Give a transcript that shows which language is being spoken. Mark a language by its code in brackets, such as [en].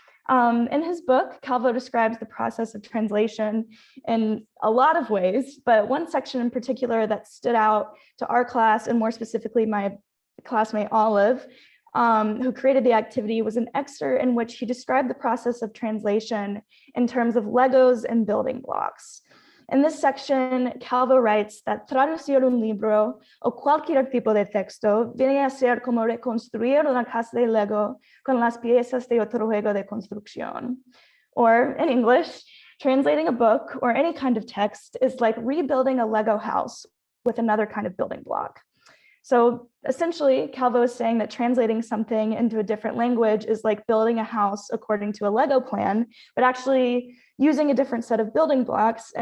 [en] In his book, Calvo describes the process of translation in a lot of ways, but one section in particular that stood out to our class, and more specifically my classmate Olive, who created the activity, was an excerpt in which he described the process of translation in terms of Legos and building blocks. In this section, Calvo writes that [es] traducir un libro o cualquier tipo de texto viene a ser como reconstruir una casa de Lego con las piezas de otro juego de construcción. [en] Or in English, translating a book or any kind of text is like rebuilding a Lego house with another kind of building block. So essentially, Calvo is saying that translating something into a different language is like building a house according to a Lego plan, but actually using a different set of building blocks.